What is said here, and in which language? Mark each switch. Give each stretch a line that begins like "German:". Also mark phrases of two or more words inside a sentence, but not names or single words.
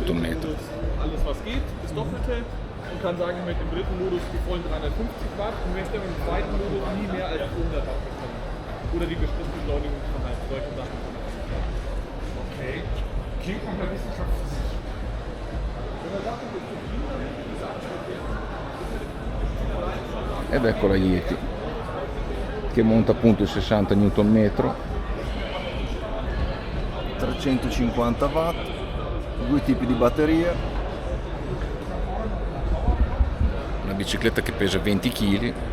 German: Alles was geht, das Doppelte und kann sagen, ich möchte im dritten Modus die vollen 350 Watt und möchte im zweiten Modus nie mehr als 100 Watt bekommen. Oder die bestimmte Beschleunigungsverhalten, solche Sachen. Okay. Klingt nach einer Wissenschaftsphysik. Wenn er sagt, das ist zu viel, dann hätte ich gesagt,
Italian: Ed ecco la Yeti che monta appunto il 60 Nm, 350 watt, due tipi di batteria, una bicicletta che pesa 20 kg.